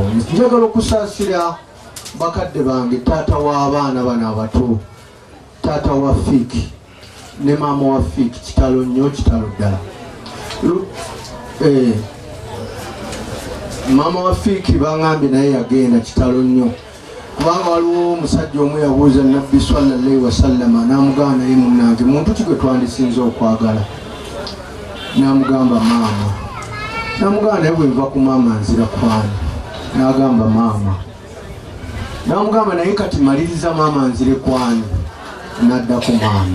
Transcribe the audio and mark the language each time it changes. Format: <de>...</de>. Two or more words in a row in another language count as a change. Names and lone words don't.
<lg>Njagala okusaasira bakadde bange, taata w'abaana bano abato, taata wa Fiiki ne maama wa Fiiki, kitalo nnyo, kitalo ddala. Maama wa Fiiki bangambye naye yagenda kitalo nnyo kubanga waliwo omusajja omu yabuuza Nabbi</lg> <ar>صلى الله عليه وسلم</ar> <lg>n'amugamba naye munnange muntu ki gwe twandisinza okwagala? N'amugamba maama. N'amugamba naye bwe nva ku maama nzira kwani? N'agamba maama. N'amugamba naye kati maliriza maama nzire kwani? N'adda ku maama.</lg>